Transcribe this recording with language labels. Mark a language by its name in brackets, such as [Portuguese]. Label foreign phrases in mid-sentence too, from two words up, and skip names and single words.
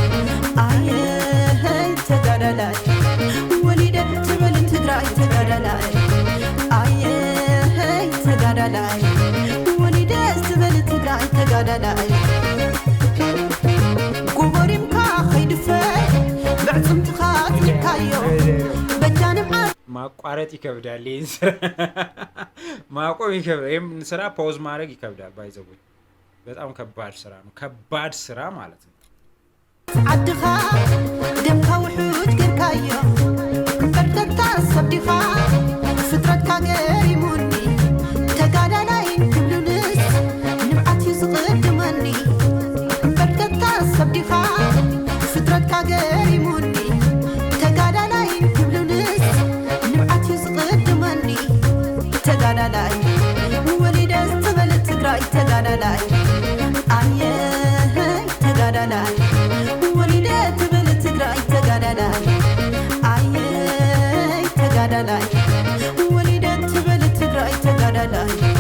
[Tigrinya] አየህ ተጋዳላይ ወሊደስ ትበል ትግራይ ተጋዳላይ አየህ ተጋዳላይ ወሊደስ ትበል ትግራይ ተጋዳላይ ጎበሪምካ ኸይድፈይ ብዕፅምትኻ [Amharic] ትልካዮ በጃንም ማቋረጥ ይከብዳል። ይህን ስራ ማቆም ይከብዳል። ይህም ስራ ፓውዝ ማድረግ ይከብዳል። ባይዘቡኝ በጣም ከባድ ስራ ነው። ከባድ ስራ ማለት ነው። [Tigrinya] ዓድኻ ደምካ ውሑድ ጌርካዮ በርተታ ሰብዲኻ ፍጥረትካ ገሪሙኒ ተጋዳላይ ክብሉንስ ንብዓት ዝቕድመኒ በርተታ ሰብዲኻ ፍጥረትካ ገሪሙኒ ተጋዳላይ ክብሉንስ ንብዓት ዝቕድመኒ ተጋዳላይ ወሊደስ ትበል ትግራይ ተጋዳላይ አየህ ተጋዳላይ ወሊደስ ትበል ትግራይ ተጋዳላይ አየህ ተጋዳላይ ወሊደስ ትበል ትግራይ ተጋዳላይ